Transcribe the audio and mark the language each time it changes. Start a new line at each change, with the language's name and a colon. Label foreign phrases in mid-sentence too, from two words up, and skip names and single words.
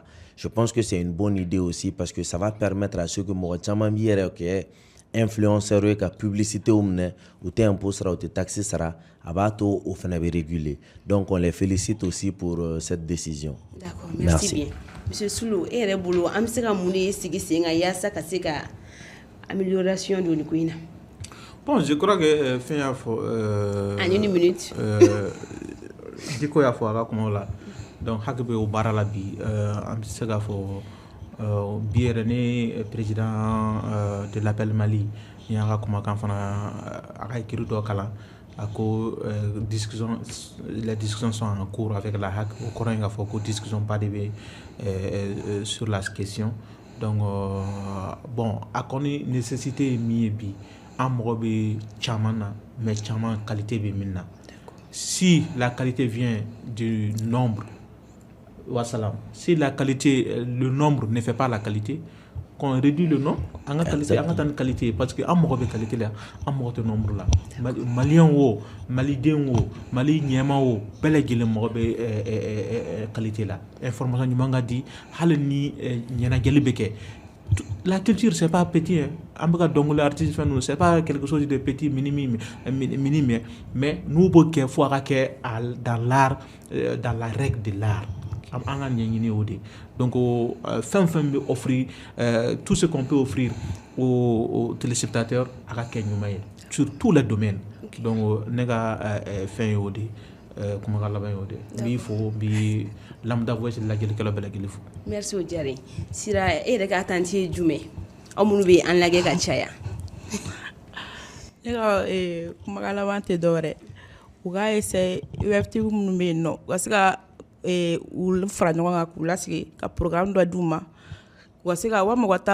French: Je pense que c'est une bonne idée aussi parce que ça va permettre à ceux que influenceurs et publicité ou te imposera ou te taxer sera abato au réguler. Donc on les félicite aussi pour cette décision. D'accord, merci bien.
Bambara: Monsieur Soulou e yɛrɛ bolo an bɛ se ka mun de sigi sen kan yaasa ka se ka amélioration don nin ko in na.
French: Bon, je crois que fin
Bambara: y'a fɔ
French: en une minute
Bambara: Diko y'a fɔ a ka kumaw la donc hakɛ bɛ o baara la bi an bɛ se k'a fɔ bi yɛrɛ ne
French: président de l'appel Mali
Bambara: ni y'an ka kumakan fana a ka écrit dɔ kalan a ko
French: les discussions sont en cours avec la HAC
Bambara: o kɔrɔ in k'a fɔ ko
French: discussion pas de
Bambara: bɛ sur la question
French: donc bon
Bambara: a kɔni nécessité ye min ye bi an mɔgɔ bɛ caman na mais caman qualité bɛ min na
French: si la qualité vient du nombre
Bambara: wassalam
French: si la qualité le nombre ne fait pas la qualité qu'on réduit le nombre
Bambara: an ka qualité an ka taa ni qualité
French: parce que
Bambara: an mɔgɔ bɛ qualité la an mɔgɔ tɛ nombre la malien wo maliden wo mali ɲɛma wo bɛɛ lajɛlen mɔgɔ bɛ qualité la information ɲuman ka di hali ni ɲɛnajɛli bɛ kɛ.
French: La culture c'est pas petit hein.
Bambara: An bɛ ka dɔnkili artiste fɛn ninnu
French: c'est pas quelque chose de petit minime
Bambara: mais n'u b'o kɛ fo a ka kɛ
French: dans l'art dans la règle de l'art
Bambara: an ka ɲɛɲini o de donc fɛn fɛn bɛ offrir
French: tout ce qu'on peut offrir aux téléspectateurs
Bambara: a ka kɛ ɲuman ye
French: sur tous les domaines donc
Bambara: ne ka fɛn ye o de kumakan laban ye o de n b'i fo n bɛ Lambda Voice lajɛlikɛlaw bɛɛ lajɛlen fo. Merci o diyara Sira e yɛrɛ ka attente ye jumɛn aw minnu bɛ an lajɛ ka caya. Ne ka kumakan laban tɛ dɔwɛrɛ u ka essayer UFTV minnu bɛ yen nɔ u ka se ka u fara ɲɔgɔn kan k'u lasigi ka programme dɔ d'u ma u ka se ka walima u ka